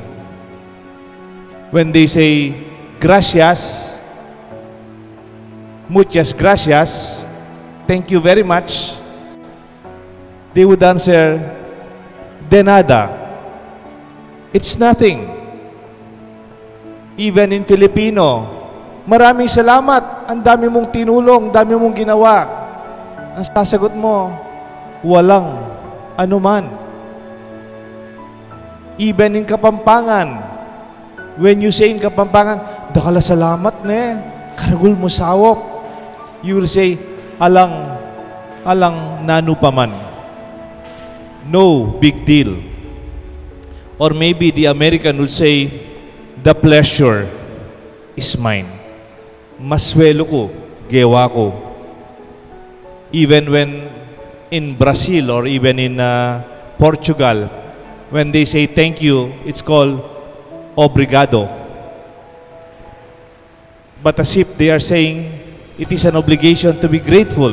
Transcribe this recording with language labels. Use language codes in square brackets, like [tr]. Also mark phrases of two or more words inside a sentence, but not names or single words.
[en] When they say, [es] gracias, muchas gracias, [en] thank you very much, they would answer, [es] de nada. [en] It's nothing. Even in Filipino, [tl] maraming salamat, ang dami mong tinulong, dami mong ginawa. Ang sasagot mo, walang anuman. [en] Even in Kapampangan, when you say in Kapampangan, [pam] dakala salamat ne, karagul mo sawop, [en] you will say, [pam] alang nanu paman. [en] No big deal. Or maybe the American would say, the pleasure is mine. [pam] Maswelo ko, gewa ko. [en] Even when in Brazil or even in Portugal, when they say thank you, it's called obrigado. But as if they are saying, it is an obligation to be grateful.